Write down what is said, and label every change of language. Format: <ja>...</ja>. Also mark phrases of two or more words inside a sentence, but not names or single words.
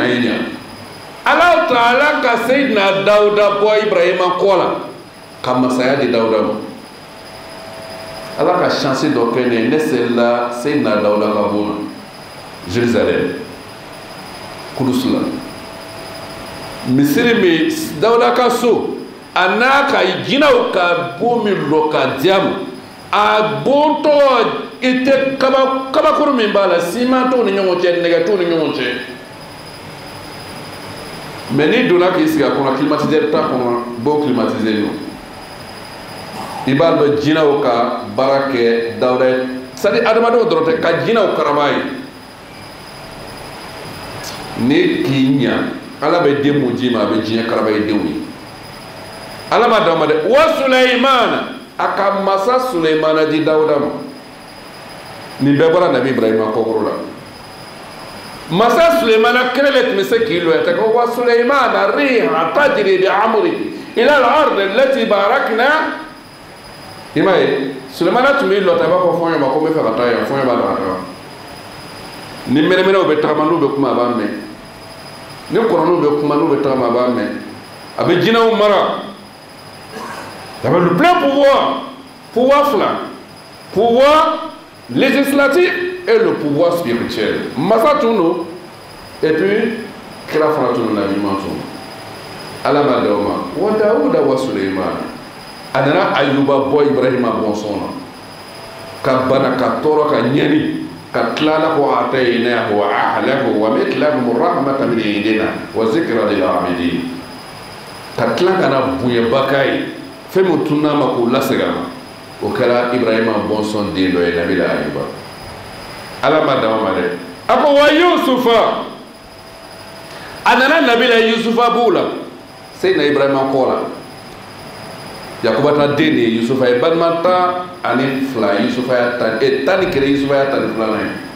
<bm>an ye ɲa ala ta'ala ka seyidina dawuda bɔ ibrahima kɔ la ka masaya di dawuda ma ala ka chance dɔ kɛ ne selila seyidina dawuda ka bon na Jérusalem kudus la misiri min dawuda ka so a n'a ka jinɛw ka bon min lɔ ka di a ma a bon tɔgɔ i tɛ kabakuru min b'a la siman t'u ni ɲɔgɔn cɛ nɛgɛ t'u ni ɲɔgɔn cɛ mais n'i donna k'i sigi a kɔnɔ climatiseur t'a kɔnɔ bon</bm> <fr>climatisé non</fr> <bm>i b'a dɔn jinɛw ka baara kɛ dawuda ye</bm> <fr>c'est à dire</fr> <bm>adamadenw dɔrɔn tɛ ka jinɛw karaba ye ni k'i ɲa ala bɛ den mun d'i ma a bɛ diɲɛ karaba ye denw ye ala ma d'aw ma dɛ</bm> <ar>وسليمان</ar> <bm>a ka masa suleymana di dawuda ma nin bɛɛ bɔra nabi ibrahima kɔkɔrɔ la masa suleymana kelen de tun bɛ se k'i lɔya ko</bm> <ar>وسليمان ريح تجري بأمر إلى الأرض التي باركنا</ar> <bm>i m'a ye suleymana tun b'i lɔta i b'a fɔ fɔɲɔ ma ko n bɛ fɛ ka taa yan fɔɲɔ b'a la ka taa ni mɛnɛmɛnɛw bɛ tagama n'u bɛ kuma a b'a mɛn ni kɔrɔninw bɛ kuma n'u bɛ tagama a b'a mɛn a bɛ jinɛw mara</bm> <fr>il avait le plein pouvoir</fr> <bm>fila</bm> <fr>pouvoir législatif et le pouvoir spirituel</fr> <bm>masa tun don</bm> <fr>et puis</fr> <bm>kira fana tun don nabi ɲuman tun ala ma d'aw ma</bm> <ar>وداود وسليمان</ar> <bm>a nana ayuba bɔ ibrahima bɔnsɔn na ka bana ka tɔɔrɔ ka ɲɛni ka tilala ko</bm> <ar>آتيناه وأهله ومثلهم رحمة من عندنا وذكرى للعابدين</ar> <bm>ka tila kana bonyaba k'a ye fɛn min tunna ma k'o lasegin a ma o kɛra ibrahima bɔnsɔn den dɔ ye nabi la ayuba ala ma d'aw ma dɛ a ko</bm> <ar>ويوسف</ar> <bm>a nana nabi la yusufa b'u la seyidina ibrahima kɔ la yakuba ta den de ye yusufa ye balima tan ani fila yusufa ya tan ni kelen yusufa ya tan ni filanan</bm>